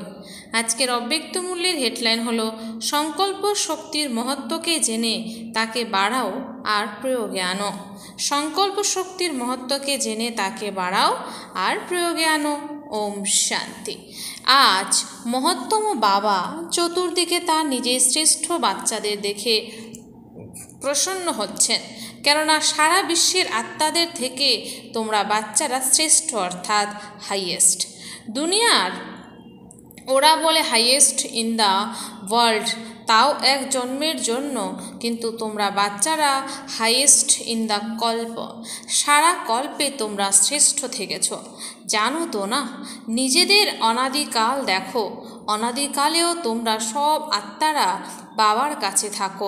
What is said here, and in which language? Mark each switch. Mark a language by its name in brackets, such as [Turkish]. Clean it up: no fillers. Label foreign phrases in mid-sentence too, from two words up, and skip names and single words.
[Bangla] আজকের অব্যক্ত মূল্যের হেডলাইন হলো সংকল্প শক্তির মহত্ত্ব কে জেনে তাকে বাড়াও আর প্রয়োগে আনো। সংকল্প শক্তির মহত্ত্ব কে জেনে তাকে বাড়াও আর প্রয়োগে আনো। ওম শান্তি। আজ মহত্তম বাবা চতুর্দিকে তার নিজের শ্রেষ্ঠ বাচ্চাদের দেখে প্রসন্ন হচ্ছেন, কেননা সারা বিশ্বের আত্মাদের থেকে তোমরা বাচ্চারা শ্রেষ্ঠ অর্থাৎ হাইএস্ট। দুনিয়ার ওরা বলে [English] highest in the world, [Bangla] তাও এক জন্মের জন্য, কিন্তু তোমরা বাচ্চারা [English] highest in the kalpa. [Bangla] সারা কল্পে তোমরা শ্রেষ্ঠ থেকেছো। জানো তো না, নিজেদের অনাদিকাল দেখো, অনাদিকালেও তোমরা সব আত্মারা বাবার কাছে থাকো।